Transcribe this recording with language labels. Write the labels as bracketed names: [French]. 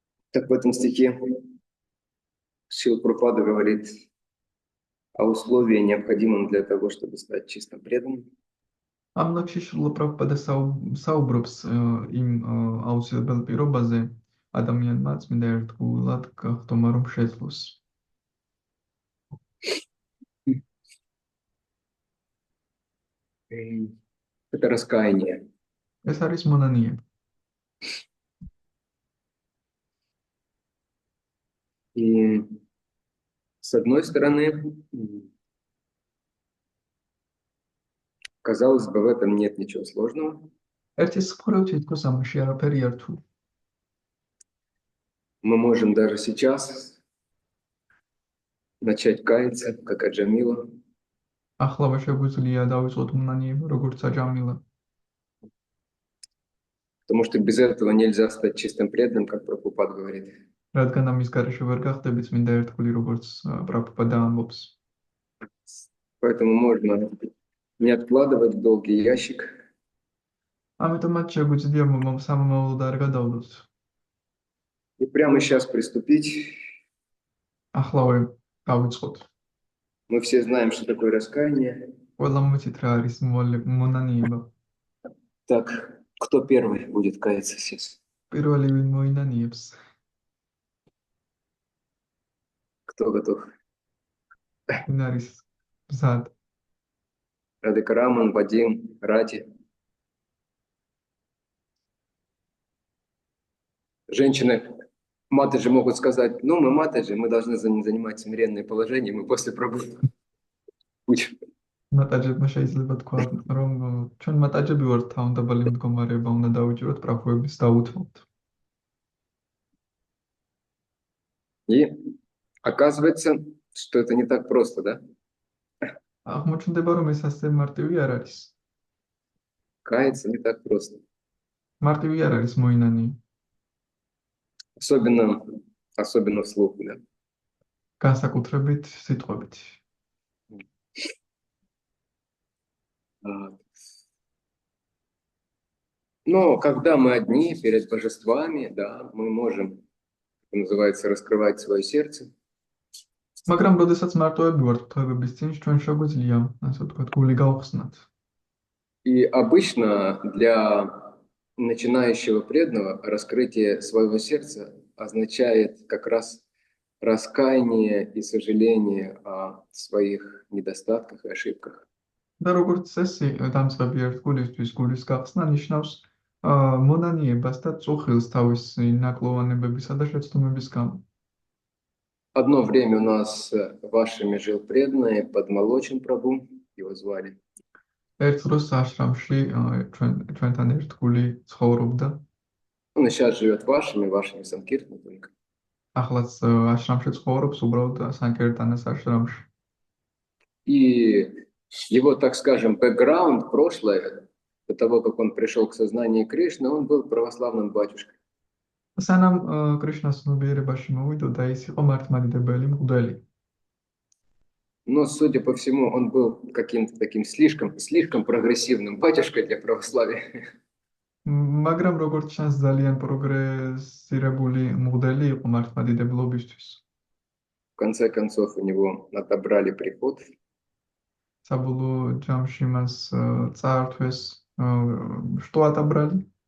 [Russian] Так в этом стихе Шрила Прабхупада говорит о условии, необходимом для того, чтобы стать чистым преданным. [Georgian] ამ ლექსში შრილა პრაბჰუპადა საუბრობს იმ აუცილებელ პირობაზე ადამიანმა წმინდა ერთგულად გახდომა რომ შეძლოს. [Russian] Это раскаяние. [Georgian] ეს არის მონანიება. [Russian] И с одной стороны, казалось бы, в этом нет ничего сложного. [Georgian] ერთის მხრივ თითქოს ამაში არაფერი არ რთული. [Russian] Мы можем даже сейчас начать каяться, как Аджамила, [Georgian] Ახლავე შეგვიძლია დავიწყოთ მონანიება, როგორც აჯამილა, [Russian] потому что без этого нельзя стать чистым преданным, как Прабхупад говорит. [Georgian] რადგან ამის გარეშე ვერ გახდები წმინდა ერთგული, როგორც პრაბჰუპადა ამბობს. [Russian] Поэтому можно не откладывать в долгий ящик, [Georgian] ამიტომაც შეგვიძლია სამომავლოდ არ გადავდოთ. [Russian] и прямо сейчас приступить. [Georgian] ახლავე დავიწყოთ. [Russian] Мы все знаем, что такое раскаяние. [Georgian] ყველამ ვიცით რა არის მონანიება. [Russian] Так, кто первый будет каяться сейчас? [Georgian] პირველი ვინ მოინანიებს? [Russian] Кто готов? [Georgian] ვინ არის მზად? [Russian] Радикараман, Вадим, Рати. Женщины, матаджи могут сказать, ну, мы матаджи, мы должны занимать смиренное положение, мы после пробы учим. [Georgian] მატაჯებმა შეიძლება თქვა, რომ ჩვენ მატაჯები ვართ, თავდაბალი მდგომარეობა უნდა დავიჭიროთ, პრაბჰუების დაუთმოთ. [Russian] И оказывается, что это не так просто, да? [Georgian] აღმოჩნდება, რომ ეს ასე მარტივი არ არის. [Russian] Каяться не так просто. [Georgian] მარტივი არ არის მოინანიება. [Russian] Особенно вслух, да. [Georgian] განსაკუთრებით სიტყვებით. [Russian] Но когда мы одни перед божествами, да, мы можем, это называется, раскрывать свое сердце. [Georgian] მაგრამ როდესაც მარტოები ვართ ღვთაებების წინ, ჩვენ შეგვიძლია, ასე ვთქვათ, გული გავხსნათ. [Russian] И обычно для начинающего преданного раскрытие своего сердца означает как раз раскаяние и сожаление о своих недостатках и ошибках. [Georgian] და როგორც წესი, დამწყები ერთგულისთვის გულის გახსნა ნიშნავს მონანიებას და წუხილს თავისი ნაკლოვანებებისა და შეცდომების გამო. [Russian] Одно время у нас вашими жил преданный Падмалочин Прабху, его звали. [Georgian] ერთ დროს აშრამში ჩვენთან ერთგული ცხოვრობდა. [Russian] Он и сейчас живет вашими Санкиртана только. [Georgian] ახლაც აშრამში ცხოვრობს, უბრალოდ სანკერტანას აშრამში. [Russian] И его, так скажем, бэкграунд, прошлое, до того, как он пришел к сознанию Кришны, он был православным батюшкой. [Georgian] სანამ კრიშნას ცნობიერებაში მოვიდოდა, ის იყო მართლმადიდებელი მღვდელი. [Russian] Но, судя по всему, он был каким-то таким слишком прогрессивным батюшкой для православия. [Georgian] მაგრამ როგორც ჩანს, ძალიან პროგრესირებული მღვდელი იყო მართლმადიდებლობისთვის. [Russian] В конце концов, у него отобрали приход. [Georgian] საბოლოო ჯამში მას წაართვეს, [Russian] что отобрали?